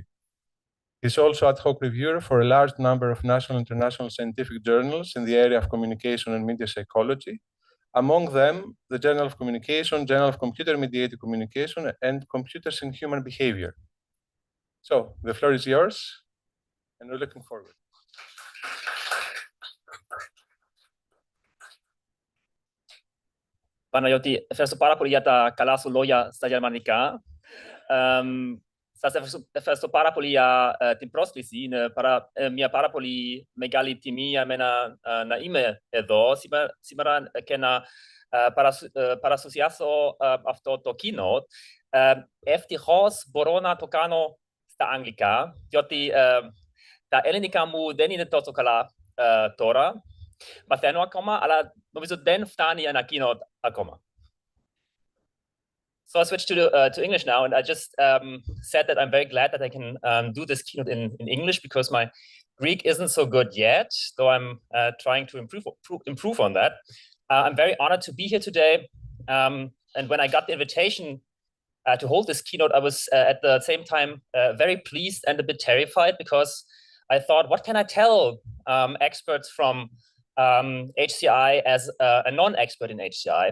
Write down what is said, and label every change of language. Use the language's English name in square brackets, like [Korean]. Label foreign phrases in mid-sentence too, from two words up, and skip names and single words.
[English] He's also ad hoc reviewer for a large number of national and international scientific journals in the area of communication and media psychology, among them the Journal of Communication, Journal of Computer-Mediated Communication, and Computers and Human Behavior. So the floor is yours. And we're looking forward. [Greek] Παναγιώτη, ευχαριστώ πάρα πολύ για τα καλά σου λόγια στα γερμανικά. Σας ευχαριστώ πάρα πολύ για την πρόσκληση. Είναι μια πάρα πολύ μεγάλη τιμή για μένα να είμαι εδώ σήμερα και να παρουσιάσω αυτό το keynote. Ευτυχώς μπορώ να το κάνω στα αγγλικά, διότι τα ελληνικά μου δεν είναι τόσο καλά τώρα. Μαθαίνω ακόμα, αλλά νομίζω δεν φτάνει ένα keynote ακόμα. [English] So I switched to English now, and I just said that I'm very glad that I can do this keynote in English because my Greek isn't so good yet, though I'm trying to improve on that. I'm very honored to be here today. And when I got the invitation to hold this keynote, I was at the same time very pleased and a bit terrified, because I thought, what can I tell experts from HCI as a non-expert in HCI?